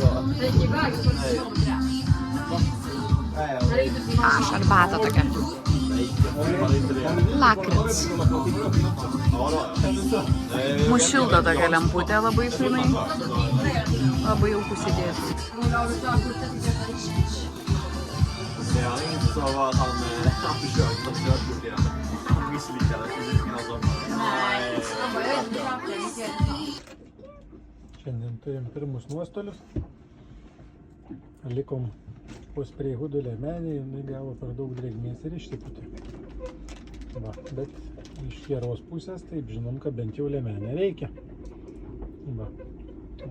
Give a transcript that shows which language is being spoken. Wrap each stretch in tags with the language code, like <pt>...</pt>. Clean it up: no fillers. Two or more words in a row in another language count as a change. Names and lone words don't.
<lt>Aš arbatą tokia. Lakrits. Mūsų šildo tokia lemputė labai fainai. Labai jauku sėdėti.</lt> <sv>Det han inte sa var att han försökte ta körkort igen. Han misslyckades precis innan sommaren.</sv> <lt>Šiandien turim pirmus nuostolius. Likom po spreihudo liemenį, jinai gavo per daug drėgmės ir išsipūtė. Va, bet iš geros pusės, taip žinom, kad bent jau liemenė veikia. Va. O,</lt>